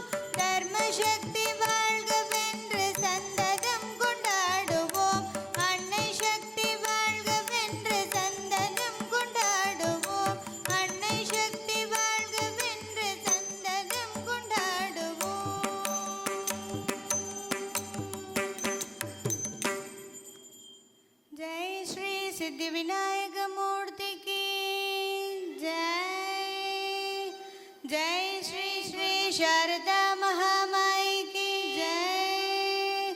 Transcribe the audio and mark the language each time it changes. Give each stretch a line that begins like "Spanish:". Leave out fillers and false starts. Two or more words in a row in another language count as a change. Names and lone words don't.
Tamil: தர்ம சக்தி வாழ்கவென்று சந்ததம் கொண்டாடுவோம். அன்னை சக்தி வாழ்கவென்று சந்ததம் கொண்டாடுவோம். அன்னை சக்தி வாழ்கவென்று சந்ததம் கொண்டாடுவோம்.
Hindi: जय श्री सिद्धि विनायक मूर्ति की जय. जय श्री श्री शारदा महामाई की जय.